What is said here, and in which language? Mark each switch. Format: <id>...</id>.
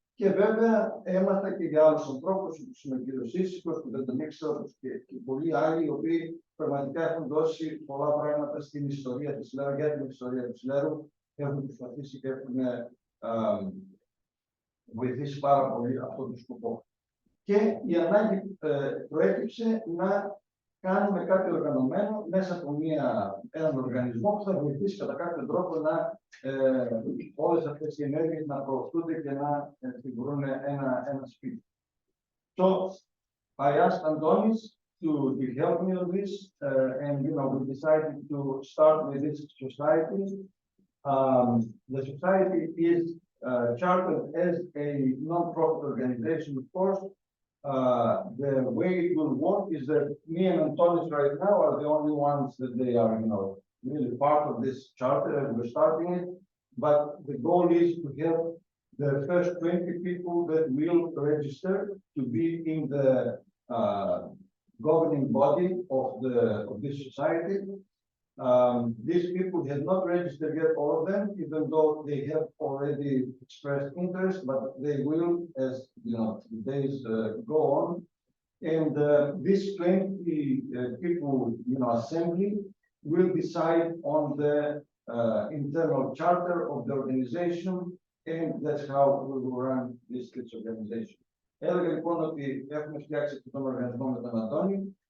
<el>Και βέβαια έμαθα και για άλλους ανθρώπους, όπως είναι ο κύριος Ήσυχος, που δεν τον ήξερα, και πολλοί άλλοι, οι οποίοι πραγματικά έχουν δώσει πολλά πράγματα στην ιστορία της Λέρου, για την ιστορία της Λέρου, έχουν προσπαθήσει και έχουν βοηθήσει πάρα πολύ αυτό το σκοπό. Και η ανάγκη προέκυψε να κάνουμε κάτι οργανωμένο μέσα από έναν οργανισμό που θα βοηθήσει κατά κάποιο τρόπο να όλες αυτές οι ενέργειες να προωθούνται και να φυγουρούν ένα σπίτι.</el> <en>So, I asked Antonis to help me on this, and we decided to start with this society. The society is chartered as a non-profit organization, of course. The way it will work is that me and Antonis right now are the only ones that they are, really part of this charter, and we're starting it. But the goal is to help the first 20 people that will register to be in the governing body of this society. These people have not registered yet, all of them, even though they have already expressed interest, but they will as the days go on. And this 20 people assembly will decide on the internal charter of the organization, and that's how we will run this organization.</en> <el>Έλεγα λοιπόν ότι έχουμε φτιάξει αυτόν τον οργανισμό με τον Αντώνη.</el>